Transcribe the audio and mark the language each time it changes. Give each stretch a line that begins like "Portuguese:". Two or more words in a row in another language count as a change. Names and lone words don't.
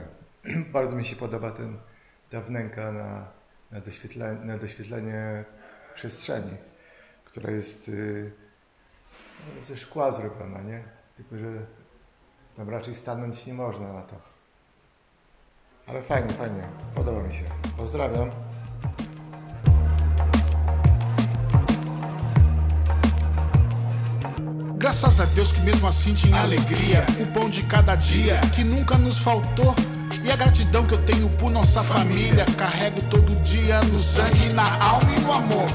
Polish: Bardzo mi się podoba ta wnęka na doświetlenie przestrzeni, która jest ze szkła zrobiona, nie? Tylko że tam raczej stanąć nie można na to. Ale fajnie, podoba mi się. Pozdrawiam.
Portuguese: Graças a Deus que mesmo assim tinha alegria, o pão de cada dia que nunca nos faltou. E a gratidão que eu tenho por nossa família, carrego todo dia no sangue, na alma e no amor.